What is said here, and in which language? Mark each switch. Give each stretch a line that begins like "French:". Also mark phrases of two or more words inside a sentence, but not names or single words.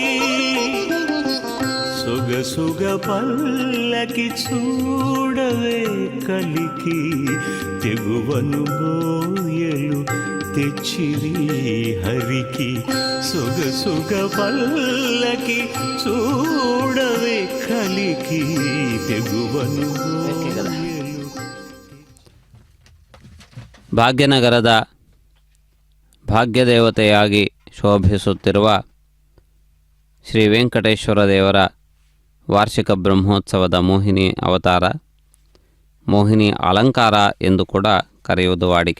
Telugu: సొగసుగ పల్లకి చూడవే కలికి తెగువను బోయలు తెచ్చిరి హరికి. సొగసుగ పల్లకి చూడవే కలికి ತೆಗುವನು
Kannada: ಭಾಗ್ಯನಗರದ ಭಾಗ್ಯದೇವತೆಯಾಗಿ ಶೋಭಿಸುತ್ತಿರುವ ಶ್ರೀ ವೆಂಕಟೇಶ್ವರ ದೇವರ ವಾರ್ಷಿಕ ಬ್ರಹ್ಮೋತ್ಸವದ ಮೋಹಿನಿ ಅವತಾರ, ಮೋಹಿನಿ ಅಲಂಕಾರ ಎಂದು ಕೂಡ ಕರೆಯುವುದು ವಾಡಿಕೆ.